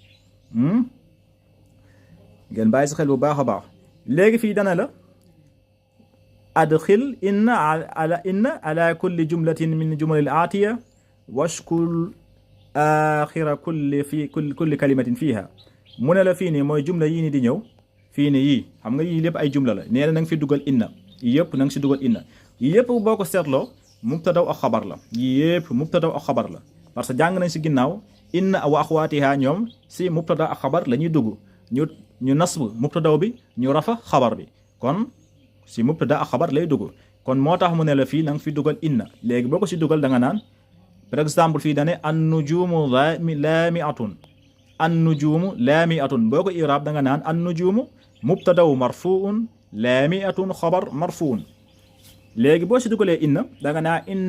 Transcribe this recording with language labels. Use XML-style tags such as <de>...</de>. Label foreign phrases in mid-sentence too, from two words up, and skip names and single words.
<wo>bu baax a baax léegi fii dana la</wo> <ar>أدخل إن على كل جملة من الجمل الآتية واشكل آخر كل كلمة فيها</ar> <wo>mu ne la fii nii mooy jumla yii ni di ñëw fii ne yii xam nga yii lépp ay jumla la nee na nga fi dugal inna yii yëpp na nga si dugal inna yii yëpp boo ko seetloo mubtadaw ak xabar la yii yëpp mubtadaw ak xabar la parce que jàng nañ si ginnaaw</wo> <ar>إن وأخواتها</ar> <wo>ñoom si mubtada ak xabar la ñuy dugg ñu nasb mubtadaw bi ñu rafa xabar bi kon si mubtada ak xabar lay dugg kon moo tax mu ne la fii na nga fi dugal inna léegi boo ko si dugal da nga naan</wo> <fr>par exemple</fr> <wo>fii dane</wo> <ar>النجوم لامعة النجوم لامعة</ar> <wo>boo ko iraab da nga naan</wo> <ar>النجوم مبتدأ مرفوع لامعة خبر مرفوع</ar> <wo>léegi boo si dugalee inna da nga naan</wo>